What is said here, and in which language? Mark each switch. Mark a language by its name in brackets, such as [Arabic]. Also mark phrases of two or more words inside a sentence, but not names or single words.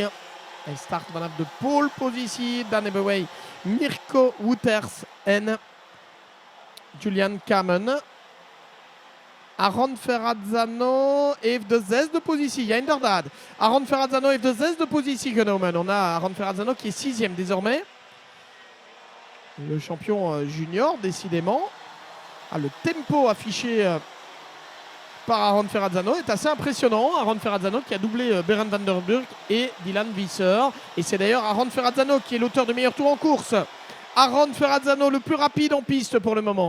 [Dutch] Hij start vanaf de pole positie. Dan hebben wij Mirko Wouters en Julian Kamen. Aaron Ferrazzano heeft de zesde positie. Ja, inderdaad. Aaron Ferrazzano heeft de zesde positie genomen. [French] On a Aaron Ferrazzano qui est sixième désormais. Le champion junior, décidément. Ah, le tempo affiché par Aaron Ferrazzano est assez impressionnant. Aaron Ferrazzano qui a doublé Berend van der Burg et Dylan Visser. Et c'est d'ailleurs Aaron Ferrazzano qui est l'auteur de meilleur tour en course. Aaron Ferrazzano, le plus rapide en piste pour le moment.